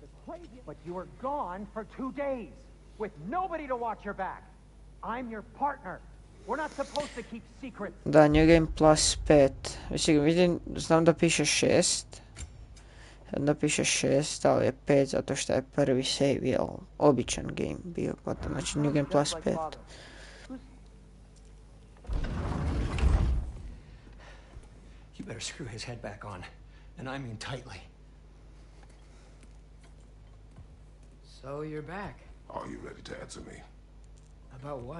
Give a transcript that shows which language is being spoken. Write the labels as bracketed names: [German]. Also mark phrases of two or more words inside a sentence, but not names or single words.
[English] But you were gone for 2 days, with nobody to watch your back. I'm your partner. We're not supposed to keep secrets. [Serbian] Da, [English] New Game Plus [Serbian] 5. Mislim, vidim, znam da piše 6. Da piše 6, ali je 5 zato što je prvi save, jel, običan game bio, potom, znači [English] New Game Plus [Serbian] 5. [English] You better screw his head back on, and I mean tightly. So you're back. Are you ready to answer me? About what?